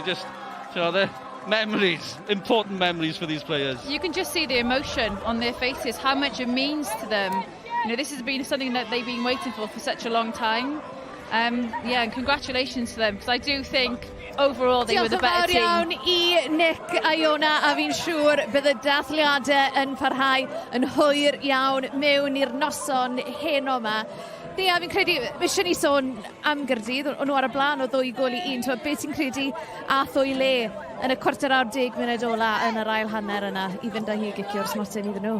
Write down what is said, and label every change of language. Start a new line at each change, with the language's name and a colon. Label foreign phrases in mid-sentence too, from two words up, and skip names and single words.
English: Just, you know, the memories, important memories for these players. You can just see the emotion on their faces, how much it means to them. You know, this has been something that they've been waiting for such a long time. Yeah, and congratulations to them, because I do think overall they were the better team.
Welsh: Diolch yn fawr iawn I Nick a Iona, a fi'n siŵr bydd y dathliadau yn parhau yn hwyr iawn mewn i'r noson heno yma. Ni, a fi'n credu, eisiau ni sôn am Gaerdydd, o'n nhw ar y blaen o 2-1. Beth ti'n credu ath o'i le yn y cwarter awr 10 munud ola yn yr ail hanner yna i fynd â hi gicio'r smotyn iddyn nhw?